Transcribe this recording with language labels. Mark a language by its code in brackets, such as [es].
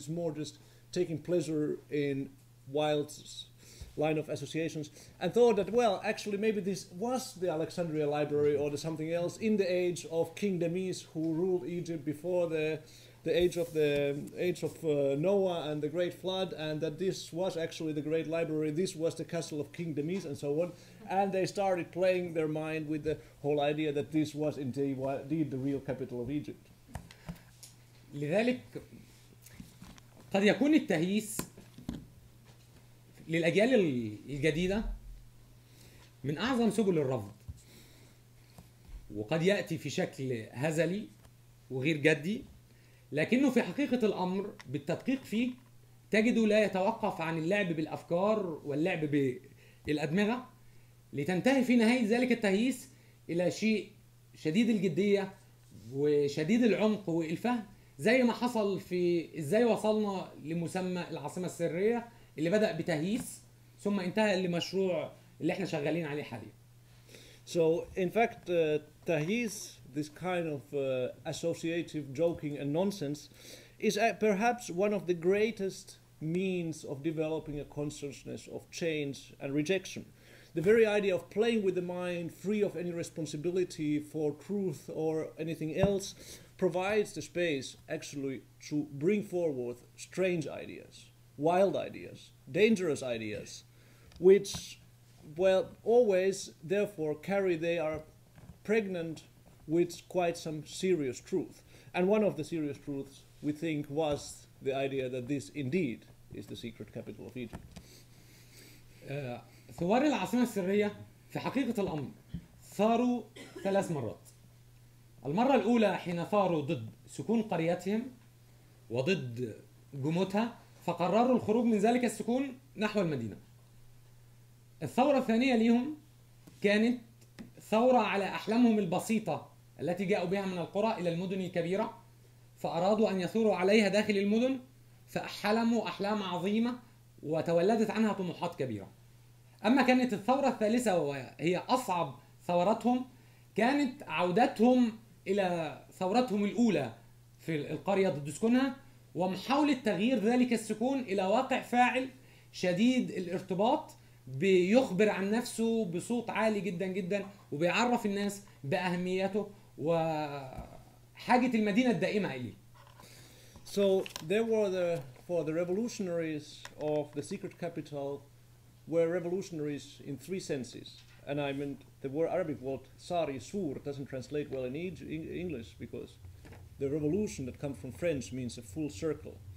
[en] It's more just taking pleasure in wild line of associations, and thought that, well, actually maybe this was the Alexandria library or the something else in the age of King Demis, who ruled Egypt before the age of Noah and the great flood, and that this was actually the great library, this was the castle of King Demis, and so on. And they started playing their mind with the whole idea that this was indeed the real capital of Egypt. [ar] لذلك قد يكون التهييس للأجيال الجديدة من أعظم سبل الرفض، وقد يأتي في شكل هزلي وغير جدي، لكنه في حقيقة الأمر بالتدقيق فيه تجده لا يتوقف عن اللعب بالأفكار واللعب بالأدمغة، لتنتهي في نهاية ذلك التهييس إلى شيء شديد الجدية وشديد العمق والفهم، زي ما حصل في إزاي وصلنا لمسمى العاصمة السرية اللي بدأ بتهييس ثم انتهى لمشروع اللي احنا شغالين عليه حاليا. [en] So in fact, tahyiz, this kind of associative joking and nonsense, is perhaps one of the greatest means of developing a consciousness of change and rejection. The very idea of playing with the mind, free of any responsibility for truth or anything else, provides the space actually to bring forward strange ideas, wild ideas, dangerous ideas, which, well, always therefore they are pregnant with quite some serious truth. And one of the serious truths we think was the idea that this indeed is the secret capital of Egypt. [ar] ثوار العاصمة السرية في حقيقة الأمر ثاروا 3 مرات. المرة الأولى حين ثاروا ضد سكون قريتهم وضد جمودها، فقرروا الخروج من ذلك السكون نحو المدينة. الثورة الثانية ليهم كانت ثورة على أحلامهم البسيطة التي جاءوا بها من القرى إلى المدن الكبيرة، فأرادوا أن يثوروا عليها داخل المدن، فأحلموا أحلام عظيمة وتولدت عنها طموحات كبيرة. أما كانت الثورة الثالثة وهي أصعب ثوراتهم، كانت عودتهم إلى ثورتهم الأولى في القرية ضد سكونها، ومحاولة تغيير ذلك السكون إلى واقع فاعل شديد الارتباط بيخبر عن نفسه بصوت عالي جدا جدا، وبيعرف الناس بأهميته وحاجة المدينة الدائمة إليه. [en] So there were for the revolutionaries of the secret capital were revolutionaries in three senses. And I meant the word Arabic word sari, sur, doesn't translate well in English because the revolution that comes from French means a full circle.